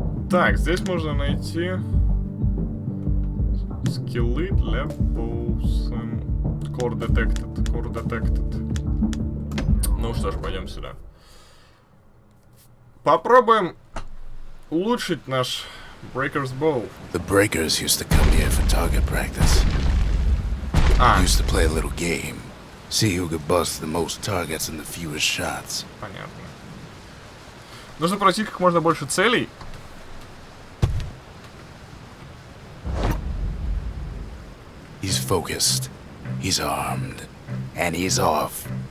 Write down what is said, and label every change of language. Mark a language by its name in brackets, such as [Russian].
[Russian] Так, здесь можно найти скиллы для боуса. [English] Core detected, core detected. [Russian] Ну что ж, пойдем сюда. Попробуем улучшить наш Breaker's Bow. [English] The breakers used to come here for target practice. [Russian] А, [English] Used to play a little game. See who could bust the most targets and the fewest shots. [Russian] понятно. Нужно пройти как можно больше целей. [English] He's focused, he's armed, and he's off.